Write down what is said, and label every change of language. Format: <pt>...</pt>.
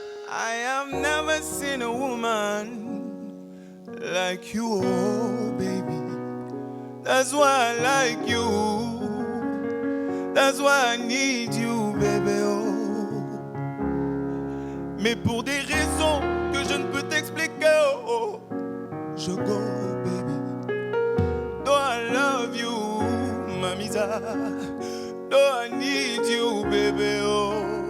<en>I have never seen a woman like you, oh baby. That's why I like you. That's why I need you, baby, oh.</en> <fr>Mais pour des raisons que je ne peux t'expliquer, oh, je go,</fr> <en>baby. Though I love you, mamisa. Though I need you, baby, oh.</en>